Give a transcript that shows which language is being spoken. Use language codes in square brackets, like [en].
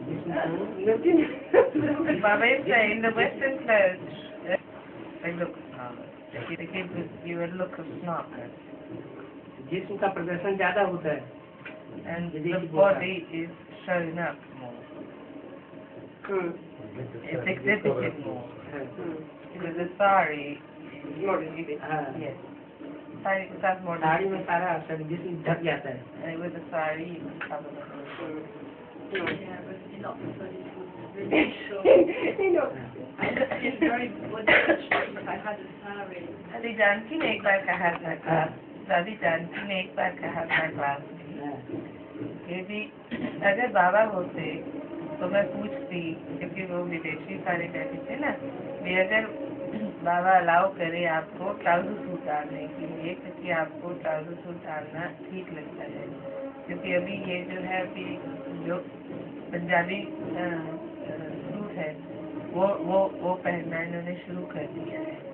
[en] Baba is saying the Western clothes, they look smart. They give you a look of smartness. [hi] जिस्म का प्रदर्शन ज्यादा होता है [en] and the body is showing up more. It's exhibited more. Because the sari is yes. Sari [hi] के साथ [en] more. [hi] Sari में सारा जिस्म ढक जाता है। [en] And with the sari you can cover the whole. Yeah, but you're not really sure. It's very good if I had a sari. [hi] दादी जानकी ने एक बार कहा था क्लास, दादी जानकी ने एक बार कहा था क्लास में कि भी अगर बाबा होते तो मैं पूछती, क्योंकि वो विदेशी सारे कहते थे ना, भी अगर बाबा अलाउ करे आपको ट्राउजर सूट डालने के लिए, क्योंकि आपको ट्राउजर सूट डालना ठीक लगता है, क्योंकि अभी ये जो है अभी जो पंजाबी सूट है वो पहनना इन्होंने शुरू कर दिया है।